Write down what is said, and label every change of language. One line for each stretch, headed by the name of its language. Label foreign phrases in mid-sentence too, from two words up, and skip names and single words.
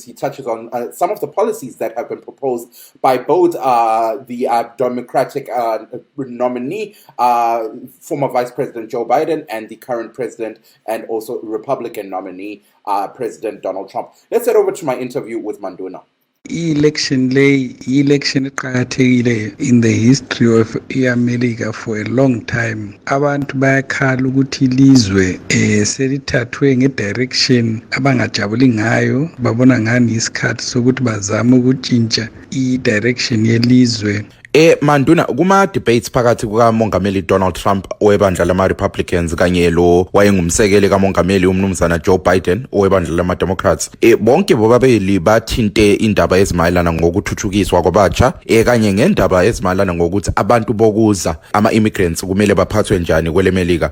English: He touches on some of the policies that have been proposed by both the Democratic nominee, former Vice President Joe Biden, and the current president and also Republican nominee, President Donald Trump. Let's head over to my interview with Manduna. Election iqakathekile in the history of eMelika for a long time.
North Ndebele: Abantu bayakhala ukuthi ilizwe selithathwe ngedirection abangajabuli ngayo, babona ngani isikhathi sokuthi bazame ukutshintsha idirection yelizwe. Manduna, kuma debates phakathi kukamongameli Donald Trump owebandla lama Republicans kanye lo wayengumsekeli kamongameli umnumzana Joe Biden owebandla lama Democrats, bonke bobabili bathinte indaba ezimayelana ngokuthuthukiswa kwabatsha kanye ngendaba ezimayelana ngokuthi abantu bokuza ama-immigrants kumele baphathwe njani kweleMelika.